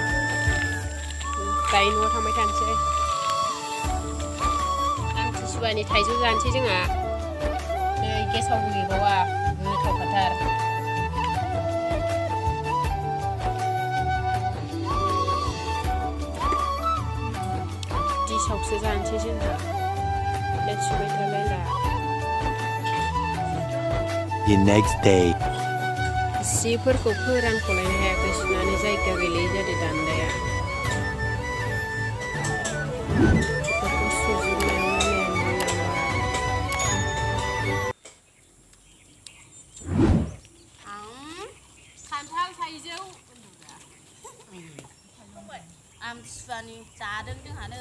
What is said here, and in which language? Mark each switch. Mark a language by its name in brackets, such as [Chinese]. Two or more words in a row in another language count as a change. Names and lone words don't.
[Bodo] दायो न'आव थांबाय थानोसै आमथिसुवानि थाइजौ जानोसै जोंहा नै गेसावबो गैबावा गोथावखाथार दिसावसो जानोसै जोंहा सुबाय थालायला [English] The next day [Bodo] सिफोरखौ फोरानख'लायनो हायाखै सुनानै जायगा गैलायै जादों दान्दाया बेफोरखौ खान्थाल थाइजौ आमथिसुवानि जादों जोंहा नै